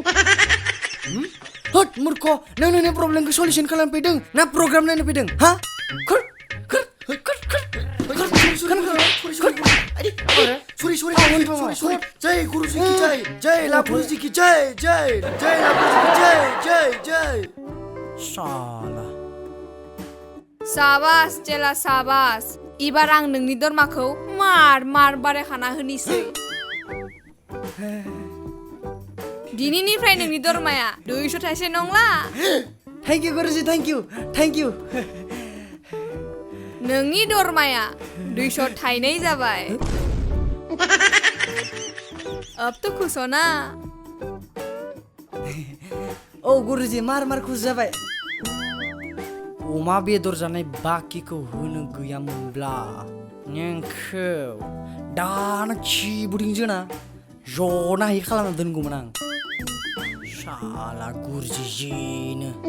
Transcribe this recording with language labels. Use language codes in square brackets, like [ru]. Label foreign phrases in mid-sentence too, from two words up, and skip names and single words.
[brx] होद मूर्ख. नों नोंनि प्रब्लेमखौ सल्युशन खालामनो फैदों ना प्रग्राम नायनो फैदों? हा? [hi] सॉरी जय गुरुजी की जय लाभ गुरुजी की जय लाभ गुरुजी की जय [brx] साला. साबास चेला साबास इबार आं नोंनि दरमाखौ मार बारायखाना होनिसै दिनैनिफ्राय नोंनि दरमाया 200 थाइसे नंला [en] थैंक यू गुरुजी थैंक यू [brx] नोंनि दरमाया 200 थाइनै जाबाय [hi] अब तो खुश हो ना [brx] औ गुरुजी मार खुश जाबाय अमा बेदर जानाय बाकिखौ होनो गैयामोनब्ला नोंखौ दानो खिबुदिंजोना जनाहि खालामना दोनगौमोन आं साला गुरुजी जिनो